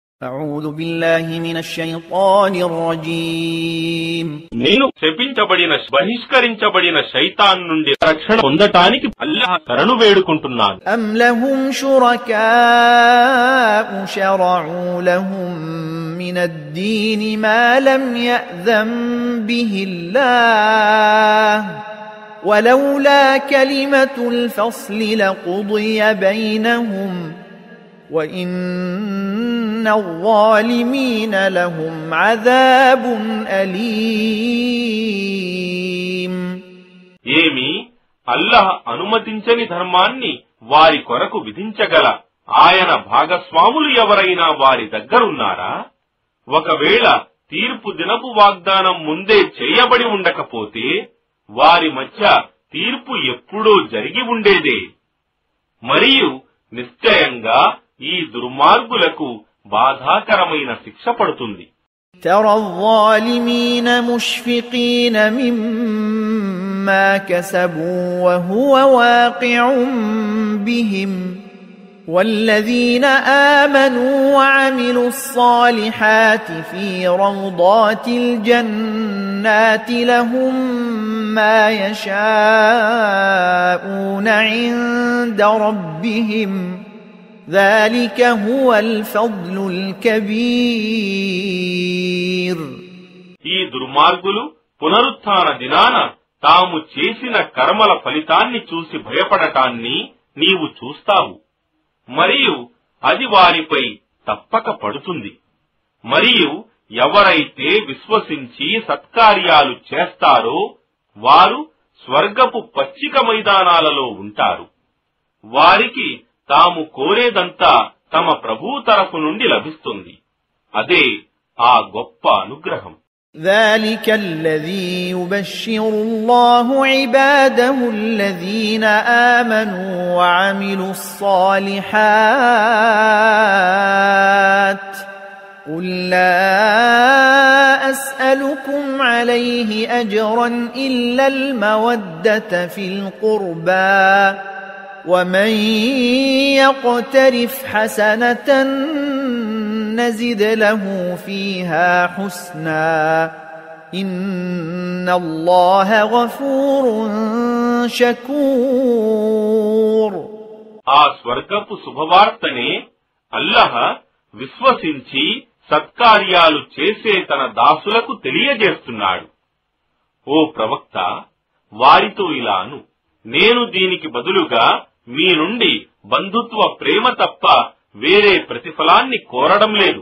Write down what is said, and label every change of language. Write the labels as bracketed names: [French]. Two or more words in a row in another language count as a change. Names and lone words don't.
[Arabic] أعوذ بالله من الشيطان الرجيم [Telugu] నేను శపించబడిన బహిష్కరించబడిన శైతాన్ నుండి రక్షణ పొందటానికి అల్లాహ్ శరణు వేడుకుంటున్నాను. [Arabic] أم لهم شركاء شرعوا لهم من الدين ما لم يأذن به الله ولولا كلمة الفصل لقضي بينهم وإن الظالمين لهم عذاب أليم. [Telugu] ఏమి అల్లాహ్ అనుమతించని ధర్మాన్ని వారి కొరకు విధించగల ఆయన భాగస్వాములు ఎవరైనా వారి దగ్గరున్నారా? ఒకవేళ తీర్పు దినపు వాగ్దానం ముందే చేయబడి ఉండకపోతే వారి మధ్య తీర్పు ఎప్పుడో జరిగి ఉండేదే. మరియు నిశ్చయంగా ఈ దుర్మార్గులకు బాధాకరమైన శిక్ష పడుతుంది. [Arabic] ترى الظالمين مشفقين مما كسبوا وهو واقع بهم والذين آمنوا وعملوا الصالحات في روضات الجنات لهم ما يشاءون عند ربهم ذلك هو الفضل الكبير. [Telugu] ఈ దుర్మార్గులు పునరుత్థాన దినాన తాము చేసిన కర్మల ఫలితాన్ని చూసి భయపడటాన్ని నీవు చూస్తావు, మరియు అది వారిపై తప్పక పడుతుంది. మరియు ఎవరైతే విశ్వసించి సత్కార్యాలు చేస్తారో వారు స్వర్గపు పచ్చిక మైదానాలలో ఉంటారు. వారికి తాము కోరేదంతా తమ ప్రభువు తరఫు నుండి లభిస్తుంది. అదే ఆ గొప్ప అనుగ్రహం. [Arabic] ذلك الذي يبشر الله عباده الذين آمنوا وعملوا الصالحات قل لا أسألكم عليه أجرا إلا المودة في القربى ومن يقترف حسنة نزد له فيها حسنا إن الله غفور شكور. [Telugu] ఆ స్వర్గపు శుభవార్తనే అల్లాహ్ విశ్వసించి సత్కార్యాలు చేసే తన దాసులకు తెలియజేస్తున్నాడు. ఓ ప్రవక్త, వారితో ఇలాను, నేను దీనికి బదులుగా మీ నుండి బంధుత్వ ప్రేమ తప్ప వేరే ప్రతిఫలాన్ని కోరడం లేదు.